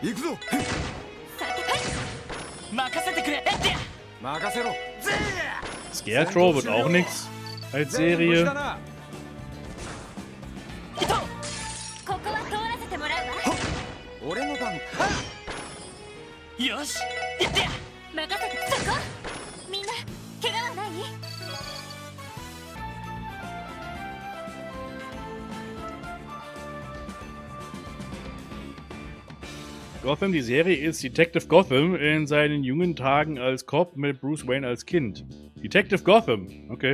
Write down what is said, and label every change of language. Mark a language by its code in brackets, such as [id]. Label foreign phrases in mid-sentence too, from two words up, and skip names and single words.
[ja] 行くぞ。さてはい任せてくれエッティ任せろ。 [de] Scarecrow wird auch nix als Serie. [ja] だな。ここは通らせてもらうわ俺の番。よしエッティ任せてそこみんな怪我はない [de] Gotham, die Serie ist Detective Gotham in seinen jungen Tagen als Cop mit Bruce Wayne als Kind. Detective Gotham, okay.